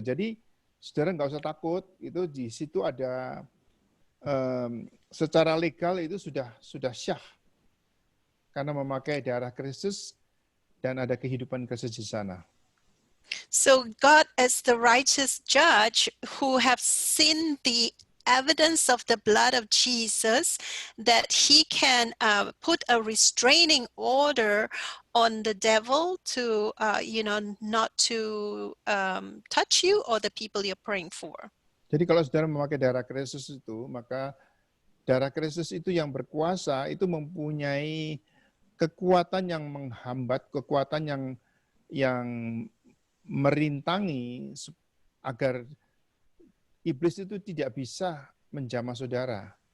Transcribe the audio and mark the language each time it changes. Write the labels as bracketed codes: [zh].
[id] Jadi saudara nggak usah takut, itu di situ ada secara legal itu sudah syah karena memakai darah Kristus dan ada kehidupan Kristus di sana. [en] So God as the righteous judge who have seen the evidence of the blood of Jesus, that he can put a restraining order on the devil to, not to touch you or the people you're praying for. [id] Jadi kalau saudara memakai darah Kristus itu, maka darah Kristus itu yang berkuasa, itu mempunyai kekuatan yang menghambat, kekuatan yang merintangi agar iblis itu tidak bisa menjamah saudara.